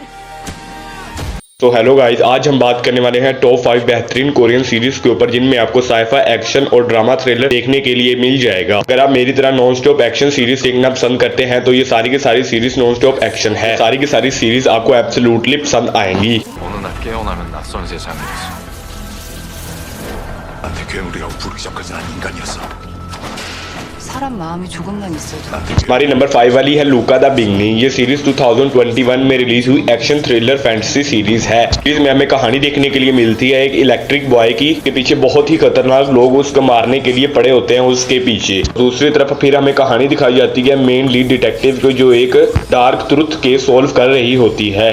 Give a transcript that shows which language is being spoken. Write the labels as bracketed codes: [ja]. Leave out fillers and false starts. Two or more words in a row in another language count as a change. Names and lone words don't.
[hi] तो [en] hello guys, [hi] आज हम बात करने वाले हैं टॉप 5 बेहतरीन [en] Korean series [hi] के ऊपर जिनमें आपको साइफा, एक्शन और [en] drama thriller [hi] देखने के लिए मिल जाएगा। अगर आप मेरी तरह [en] non stop action series [hi] देखना पसंद करते हैं तो ये सारी की सारी सीरीज [en] non stop action [hi] है। सारी की सारी सीरीज आपको एब्सोल्युटली पसंद आएंगी। [ko] 나한테 괴물이라고 부르기 전까지 난 인간이었어. 사람 마음이 조금만 있어도 [hi] हमारी नंबर 5 वाली है लूका द बिगनिंग। ये सीरीज 2021 में रिलीज हुई [en] action thriller fantasy series [hi] है। सीरीज में हमें कहानी देखने के लिए मिलती है एक [en] electric boy [hi] की, के पीछे बहुत ही खतरनाक लोग उसको मारने के लिए पड़े होते हैं उसके पीछे। दूसरी तरफ फिर हमें कहानी दिखाई जाती है [en] main lead detective [hi] को, जो एक [en] dark truth case solve [hi] कर रही होती है।